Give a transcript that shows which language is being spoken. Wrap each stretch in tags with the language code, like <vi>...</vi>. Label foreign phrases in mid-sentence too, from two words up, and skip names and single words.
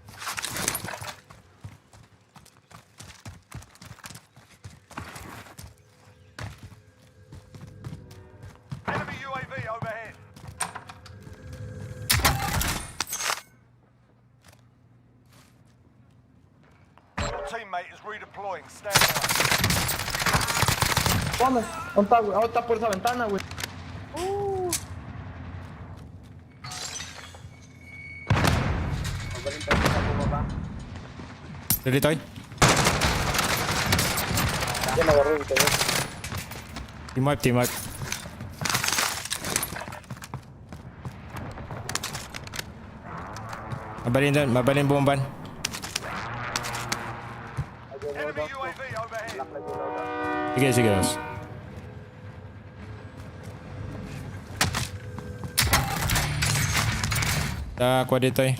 <en>Enemy UAV overhead. Your teammate is redeploying. Stand by.</en> <es>Vamos, está por esa ventana, güey.</es> <en>Ready, Toy?</en> <es>Ya me agarró el teléfono.</es> <en>Team wipe.</en> <ilo>Mabalin bomban.</ilo> <en>Enemy UAV overhead.</en> <tl>Sige, boss. Ako dito eh.</tl>